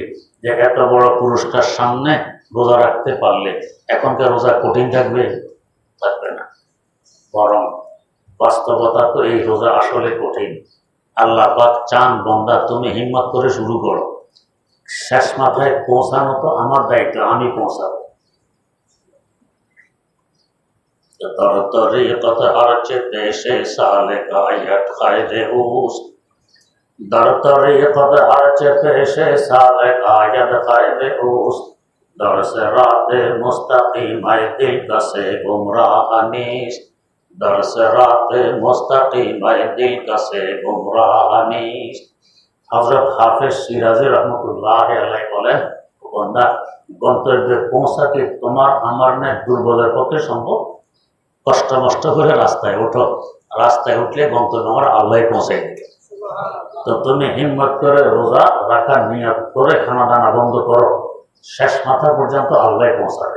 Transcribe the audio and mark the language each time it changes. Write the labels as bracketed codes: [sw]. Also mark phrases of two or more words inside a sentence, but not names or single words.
[bn] যে এত বড় পুরস্কার সামনে রোজা রাখতে পারলে এখনকার রোজা কঠিন থাকবে? থাকবে না। বরং বাস্তবতা তো এই রোজা আসলে কঠিন। আল্লাহ পাক চান বান্দা তুমি হিম্মত করে শুরু করো, শেষ মাথায় পৌঁছানো তো আমার দায়িত্ব, আমি পৌঁছাবো। [fa] طریقت ہرچ پیش سالک آیت خیر اوست، در طریقت ہرچ پیش سالک آیت خیر اوست، در صراط مستقیم دل کسے گمراہ نیست، در صراط مستقیم دل کسے گمراہ نیست। [bn] হযরত হাফেজ শিরাজি [ar] رحمة الله عليه [bn] বলেন, বান্দা গন্তব্যে পৌঁছাতে তোমার আমার ন্যায় দুর্বলের পক্ষে সম্ভব। কষ্ট নষ্ট করে রাস্তায় ওঠো, রাস্তায় উঠলে গন্তব্য আমার আল্লাহ পৌঁছাই দিবে। তো তুমি হিম্মত করে রোজা রাখার নিয়ত করে খানা দানা বন্ধ করো, শেষ মাথা পর্যন্ত আল্লাহ পৌঁছাবে।